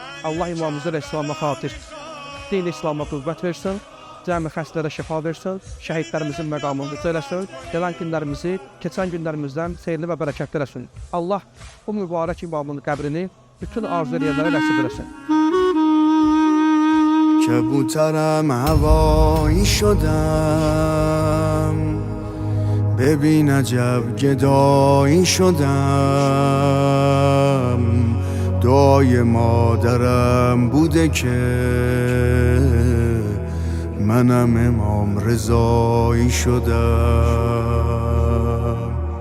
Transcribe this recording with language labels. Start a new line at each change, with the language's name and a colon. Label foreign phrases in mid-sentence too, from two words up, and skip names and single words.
Azerbaijani: Allah İmam Rza əleyhissalama xatir din-i İslam'a qüvvət versin, cəmi xəstələrə şəfa versin, şəhidlərimizin məqamını uca eləsin, gələn günlərimizi, keçən günlərimizdən xeyirli və bərəkətli eləsin. Allah bu mübarək imamın qəbrini bütün arzu edənlərə nəsib eləsin.
Persian: کبوترم هوایی شدم ببین عجب گدایی شدم دعای مادرم بوده که منم امام رضایی شدم